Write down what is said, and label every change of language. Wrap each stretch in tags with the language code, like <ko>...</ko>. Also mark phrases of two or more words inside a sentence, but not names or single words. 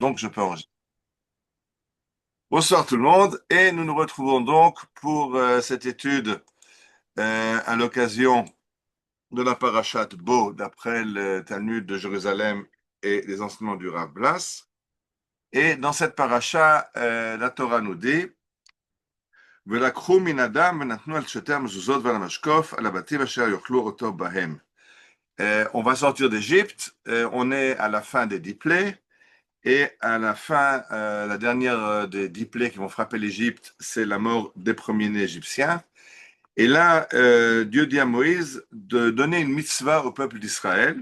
<fr>donc je peux enregistrer. Bonsoir tout le monde, et nous nous retrouvons donc pour cette étude à l'occasion de la parashat Bo, d'après le Talmud de Jérusalem et les enseignements du Rav Blas. Et dans cette paracha, la Torah nous dit</fr> <he>ולקחו מן אדם ונתנו על שתי המזוזות ועל המשקוף על הבתים אשר יאכלו אותו בהם.</he> <fr>On va sortir d'Égypte, on est à la fin des 10 plaies. Et à la fin, la dernière des 10 plaies qui vont frapper l'Égypte, c'est la mort des premiers-nés égyptiens. Et là, Dieu dit à Moïse de donner une mitzvah au peuple d'Israël.</fr>